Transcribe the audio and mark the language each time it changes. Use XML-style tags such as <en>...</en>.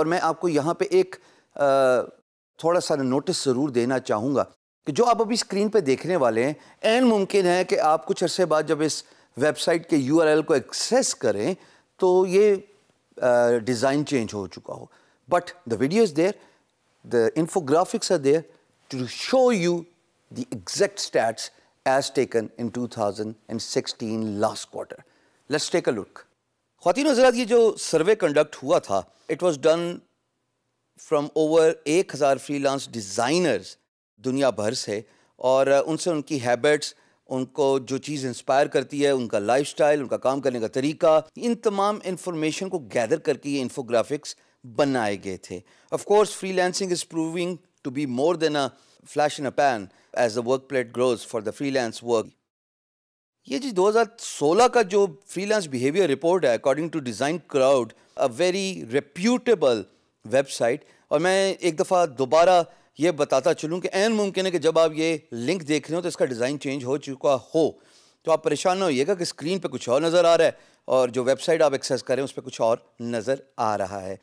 <ur>اور میں آپ کو یہاں پہ ایک تھوڑا سا نوٹس ضرور دینا چاہوں گا کہ جو آپ ابھی اسکرین پہ دیکھنے والے ہیں، عین ممکن ہے کہ آپ کچھ عرصے بعد جب اس ویب سائٹ کے URL کو ایکسیس کریں تو یہ ڈیزائن چینج ہو چکا ہو.</ur> <en>But the video is there, the infographics are there to show you the exact status as taken in 2016 last quarter. Let's take a look.</en> <ur>خواتین و حضرات، یہ جو سروے کنڈکٹ ہوا تھا،</ur> <en>it was done from over 1000 freelance designers</en> <ur>دنیا بھر سے، اور ان سے ان کی ہیبٹس، ان کو جو چیز انسپائر کرتی ہے، ان کا لائف سٹائل، ان کا کام کرنے کا طریقہ، ان تمام انفارمیشن کو گیدر کر کے یہ انفوگرافکس بنائے گئے تھے.</ur> <en>Of course freelancing is proving to be more than a flash in a pan as the work plate grows for the freelance work.</en> <ur>یہ جی 2016 کا جو فری لانس بیہیویئر رپورٹ ہے</ur> <en>According to DesignCrowd, a very reputable website.</en> <ur>اور میں ایک دفعہ دوبارہ یہ بتاتا چلوں کہ عین ممکن ہے کہ جب آپ یہ لنک دیکھ رہے ہو تو اس کا ڈیزائن چینج ہو چکا ہو، تو آپ پریشان نہ ہوئیے گا کہ اسکرین پہ کچھ اور نظر آ رہا ہے اور جو ویب سائٹ آپ ایکسیس کریں اس پہ کچھ اور نظر آ رہا ہے.</ur>